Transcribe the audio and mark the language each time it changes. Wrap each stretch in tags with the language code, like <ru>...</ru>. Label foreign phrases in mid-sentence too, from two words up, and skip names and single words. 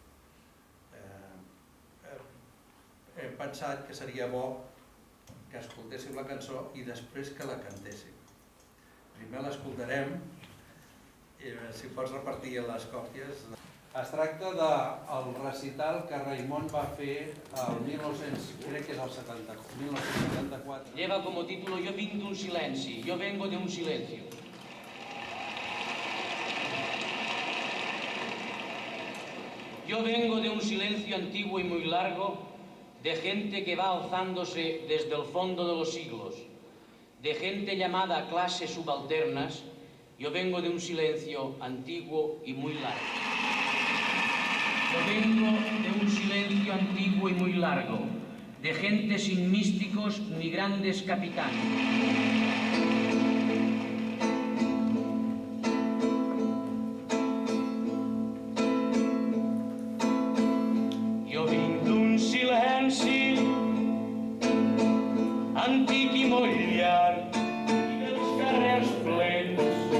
<ca>Hem pensat que seria bo que escoltéssiu la cançó i després que la cantéssim. Primer l'escoltarem i si pots repartir les còpies. Es tracta del recital que Raimon va fer el 1974.</ca> <es>Lleva como título Yo vinc d'un silenci, yo vengo de un silencio. Yo vengo de un silencio antiguo y muy largo, de gente que va alzándose desde el fondo de los siglos, de gente llamada clases subalternas. Yo vengo de un silencio antiguo y muy largo. Yo vengo de un silencio antiguo y muy largo, de gente sin místicos ni grandes capitanes.</es> <ca>Jo vinc d'un silenci antic i molt llarg i dels carrers plens</ca>